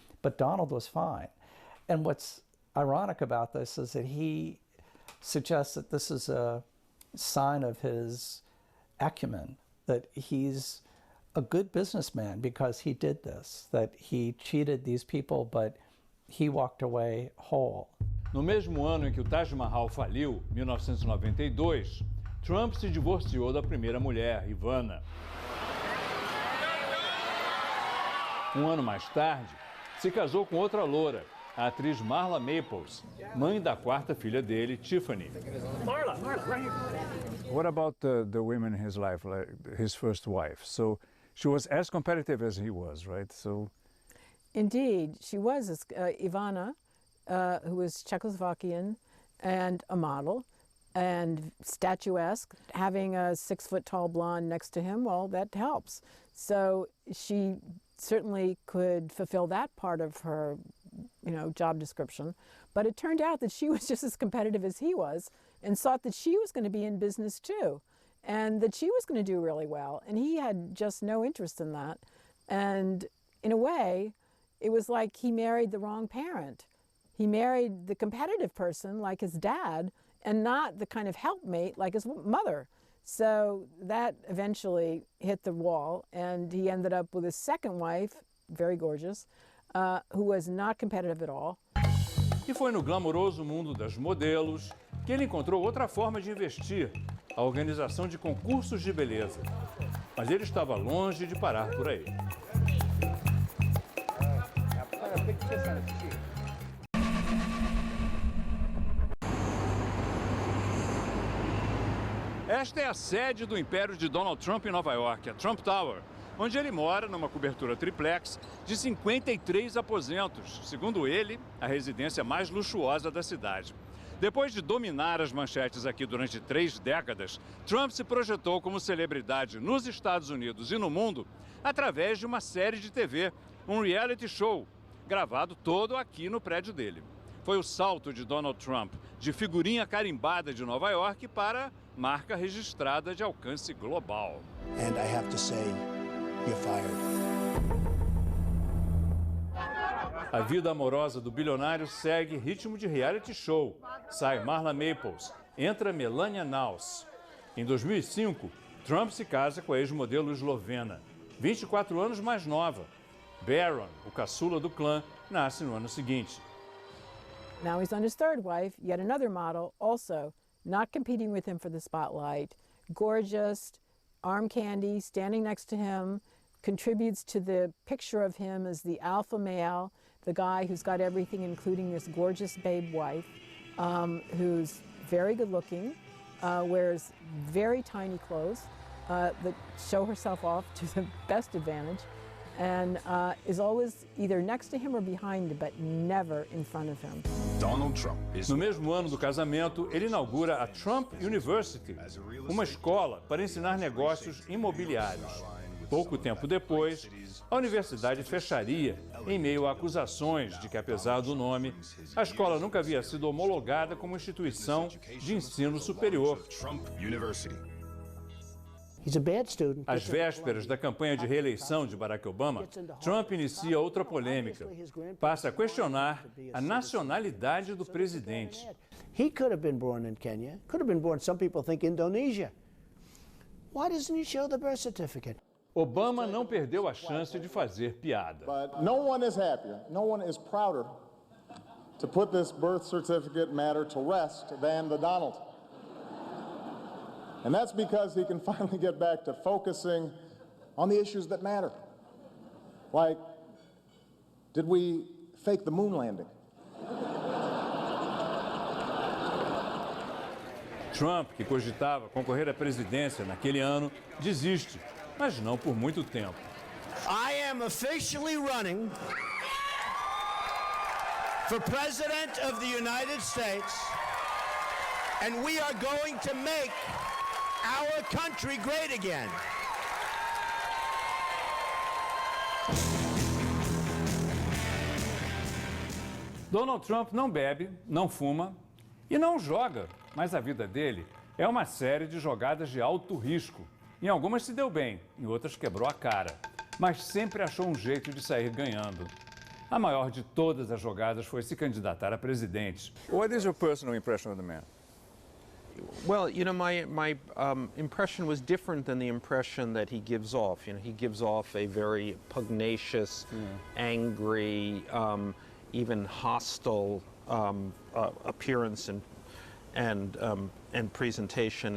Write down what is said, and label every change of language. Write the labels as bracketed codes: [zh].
[en] But Donald was fine. And what's ironic about this is that he suggests that this is a sign of his acumen, that he's a good businessman because he did this, that he cheated these people, but he walked away whole. [pt] No mesmo ano em que o Taj Mahal faliu, 1992, Trump se divorciou da primeira mulher, Ivana. Um ano mais tarde, se casou com outra loura, a atriz Marla Maples, mãe da quarta filha dele, Tiffany. [en] Marla, right here. What about the women in his life, like his first wife? So she was as competitive as he was, right? So, Indeed, she was Ivana, who was Czechoslovakian and a model and statuesque. Having a 6-foot-tall blonde next to him, well, that helps. So she certainly could fulfill that part of her, job description. But it turned out that she was just as competitive as he was and thought that she was going to be in business too and that she was going to do really well. And he had just no interest in that. And in a way, it was like he married the wrong parent. He married the competitive person like his dad and not the kind of helpmate like his mother. So that eventually hit the wall, and he ended up with his second wife, very gorgeous, who was not competitive at all. [pt] E foi no glamouroso mundo das modelos que ele encontrou outra forma de investir, a organização de concursos de beleza. Mas ele estava longe de parar por aí. Esta é a sede do império de Donald Trump em Nova York, a Trump Tower, onde ele mora numa cobertura triplex de 53 aposentos, segundo ele, a residência mais luxuosa da cidade. Depois de dominar as manchetes aqui durante 3 décadas, Trump se projetou como celebridade nos Estados Unidos e no mundo através de uma série de TV, um reality show, gravado todo aqui no prédio dele. Foi o salto de Donald Trump de figurinha carimbada de Nova York para marca registrada de alcance global. [en] And I have to say, you're fired. [pt] A vida amorosa do bilionário segue ritmo de reality show. Sai Marla Maples, entra Melania Knauss. Em 2005, Trump se casa com a ex-modelo eslovena, 24 anos mais nova. Barron, o caçula do clã, nasce no ano seguinte. [en] Now he's on his third wife, yet another model, also not competing with him for the spotlight, gorgeous, arm candy, standing next to him, contributes to the picture of him as the alpha male, the guy who's got everything, including this gorgeous babe wife, who's very good looking, wears very tiny clothes that show herself off to the best advantage, and is always either next to him or behind him, but never in front of him. Donald Trump is [pt] No mesmo ano do casamento, ele inaugura a Trump University, uma escola para ensinar negócios imobiliários. Pouco tempo depois, a universidade fecharia em meio a acusações de que, apesar do nome, a escola nunca havia sido homologada como instituição de ensino superior. [en] Trump University. He's a bad student. [pt] Às vésperas da campanha de reeleição de Barack Obama, Trump inicia outra polêmica. Passa a questionar a nacionalidade do presidente. [en] He could have been born in Kenya, could have been born, some people think, Indonesia. Why doesn't he show the birth certificate? [pt] Obama não perdeu a chance de fazer piada. [en] But no one is happier, no one is prouder to put this birth certificate matter to rest than the Donald. And that's because he can finally get back to focusing on the issues that matter. Like, did we fake the moon landing? [pt] Trump, que cogitava concorrer à presidência naquele ano, desiste, mas não por muito tempo. [en] I am officially running for President of the United States, and we are going to make our country great again. [pt] Donald Trump não bebe, não fuma e não joga, mas a vida dele é uma série de jogadas de alto risco. Em algumas se deu bem, em outras quebrou a cara, mas sempre achou um jeito de sair ganhando. A maior de todas as jogadas foi se candidatar a presidente. [en] What is your personal impression of the man? Well, you know, my impression was different than the impression that he gives off. You know, he gives off a very pugnacious, angry, even hostile appearance and presentation.